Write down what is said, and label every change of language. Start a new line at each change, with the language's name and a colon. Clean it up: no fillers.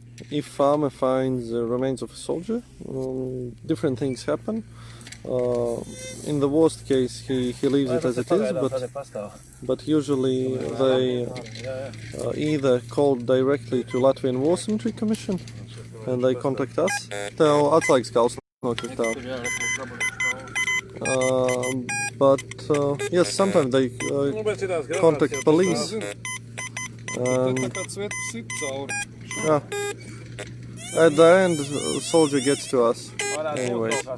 English: If farmer finds the remains of a soldier, different things happen. In the worst case, he leaves it as it is, but usually they either call directly to Latvian War Cemetery Commission and they contact us.
Latvian: Tev atslēgas kauls nokritā.
English: But yes, sometimes they contact police. Yeah. At the end, the soldier gets to us. Anyway.